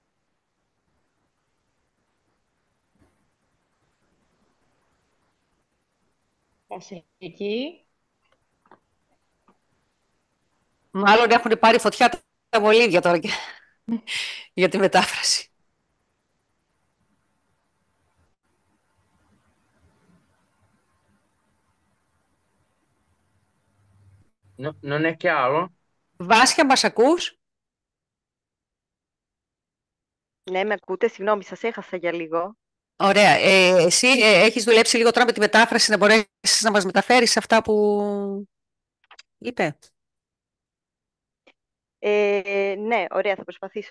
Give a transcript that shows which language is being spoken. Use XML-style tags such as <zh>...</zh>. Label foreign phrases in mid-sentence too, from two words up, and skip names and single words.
<el>Βασιλική. Μάλλον έχουν πάρει φωτιά τα βολίδια τώρα για τη μετάφραση.</el> <it>Non è chiaro?</it> <el>Βάσια, μας ακούς? Ναι, με ακούτε. Συγγνώμη, σας έχασα για λίγο. Ωραία. Εσύ έχεις δουλέψει λίγο τώρα με τη μετάφραση, να μπορέσεις να μας μεταφέρεις αυτά που είπε. Ναι, ωραία, θα προσπαθήσω.</el>